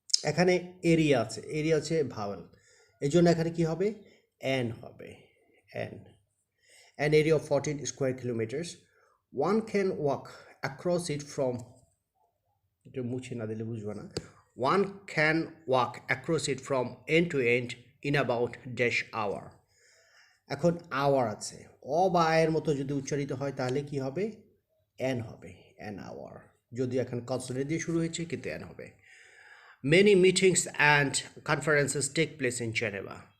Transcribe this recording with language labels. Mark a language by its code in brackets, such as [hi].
[bn] এখানে এরিয়া আছে, এরিয়া হচ্ছে ভাওয়েল, এই জন্য এখানে কি হবে? এন হবে, N. [en] An area of 14 square kilometers. One can walk across it from, [bn] এটা মুছে না দিলে বুঝবা না। [en] One can walk across it from end to end in about dash hour. [bn] এখন আওয়ার আছে, অ বা আয়ের মতো যদি উচ্চারিত হয় তাহলে কি হবে? এন হবে, [en] An hour. [bn] যদি এখন কনসোনেন্ট দিয়ে শুরু হয়েছে কিন্তু এন হবে। [en] Many meetings and conferences take place in Geneva.